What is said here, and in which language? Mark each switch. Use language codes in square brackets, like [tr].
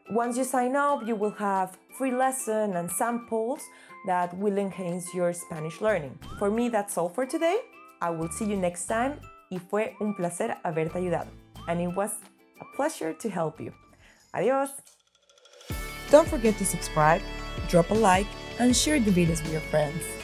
[en] Once you sign up, you will have free lesson and samples that will enhance your Spanish learning. For me, that's all for today. I will see you next time. [es] Y fue un placer haberte ayudado. [en] And it was a pleasure to help you. Adiós. Don't forget to subscribe, drop a like, and share the videos with your friends.